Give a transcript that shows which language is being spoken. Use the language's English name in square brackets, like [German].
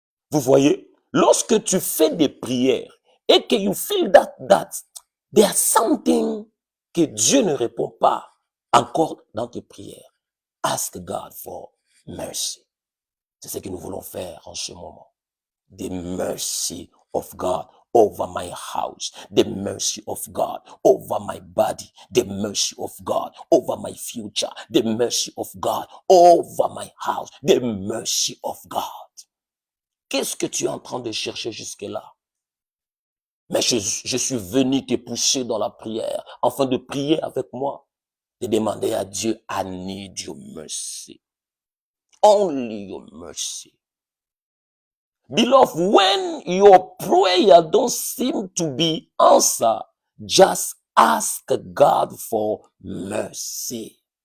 [French] Vous voyez, lorsque tu fais des prières et que [English] you feel that there's something [French] que Dieu ne répond pas encore dans tes prières, [English] ask God for mercy. [French] C'est ce que nous voulons faire en ce moment. [English] The mercy of God over my house, the mercy of God, over my body, the mercy of God, over my future, the mercy of God, over my house, the mercy of God. [French] Qu'est-ce que tu es en train de chercher jusque-là? Mais je suis venu te pousser dans la prière, afin de prier avec moi, de demander à Dieu, [English] I need your mercy. Only your mercy. Beloved, when your prayer don't seem to be answered, just ask God for mercy.